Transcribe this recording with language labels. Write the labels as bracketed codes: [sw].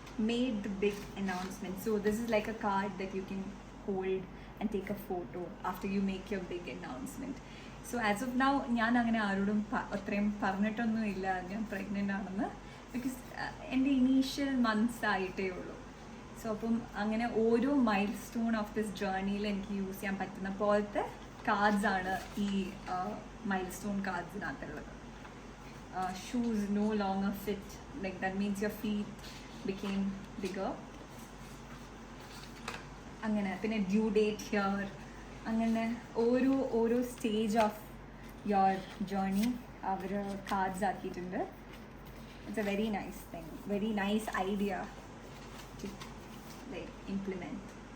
[en] made the big announcement. So this is like a card that you can hold and take a photo after you make your big announcement. So as of now [ml] ഞാൻ അങ്ങനെ ആരോടും അത്രയും പറഞ്ഞിട്ടൊന്നുമില്ല ഞാൻ pregnant ആണെന്ന്. Because എൻ്റെ initial months ആയിട്ടേ ഉള്ളൂ. So അപ്പം അങ്ങനെ ഓരോ മൈൽ സ്റ്റോൺ ഓഫ് ദിസ് ജേർണിയിൽ എനിക്ക് യൂസ് ചെയ്യാൻ പറ്റുന്ന പോലത്തെ കാർഡ്സ് ആണ് ഈ mile stone കാർഡ്സിനകത്തുള്ളത്. [en] Shoes no longer fit, like that means your feet became bigger. [ml] അങ്ങനെ പിന്നെ ഡ്യൂ ഡേറ്റ് ഹിയർ, അങ്ങനെ ഓരോ stage of your journey our cards ആക്കിയിട്ടുണ്ട്. [en] It's a very nice thing, very nice idea to like implement.